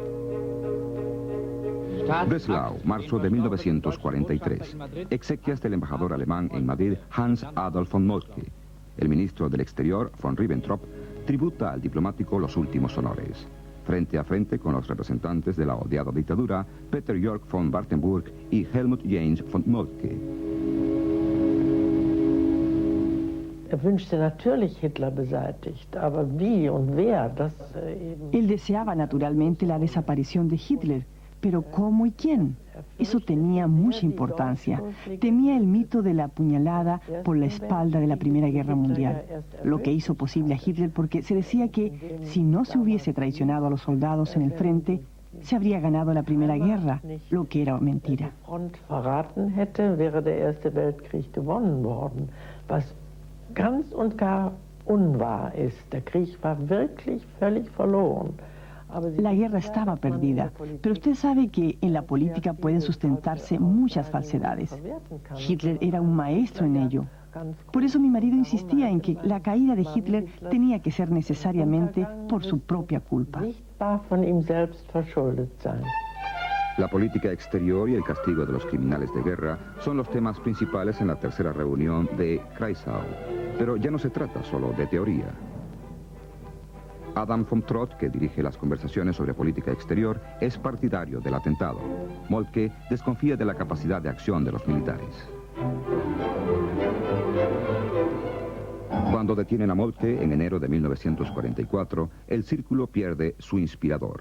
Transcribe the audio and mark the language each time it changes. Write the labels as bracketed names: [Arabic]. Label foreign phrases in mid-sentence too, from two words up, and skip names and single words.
[Spanish] Breslau, marzo de 1943. Exequias del embajador alemán en Madrid, Hans Adolf von Moltke. El ministro del Exterior, von Ribbentrop, tributa al diplomático los últimos honores. Frente a frente con los representantes de la odiada dictadura, Peter York von Wartenburg y Helmut James von Moltke. [German] Wünschte natürlich Hitler beseitigt, aber wie und wer, das [Spanish] Él deseaba naturalmente la desaparición de Hitler, pero ¿cómo y quién? Eso tenía mucha importancia. Temía el mito de la puñalada por la espalda de la Primera Guerra Mundial, lo que hizo posible a Hitler porque se decía que si no se hubiese traicionado a los soldados en el frente, se habría ganado la Primera Guerra, lo que era mentira. [German] Front verraten hätte, wäre der Erste Weltkrieg gewonnen worden, was ganz und gar unwahr ist. Der Krieg war wirklich völlig verloren. [Spanish] La guerra estaba perdida, pero usted sabe que en la política pueden sustentarse muchas falsedades. Hitler era un maestro en ello. Por eso mi marido insistía en que la caída de Hitler tenía que ser necesariamente por su propia culpa. [German] darf von ihm selbst verschuldet sein. [Spanish] La política exterior y el castigo de los criminales de guerra son los temas principales en la tercera reunión de Kreisau. Pero ya no se trata solo de teoría. Adam von Trott, que dirige las conversaciones sobre política exterior, es partidario del atentado. Moltke desconfía de la capacidad de acción de los militares. Cuando detienen a Moltke en enero de 1944, el círculo pierde su inspirador.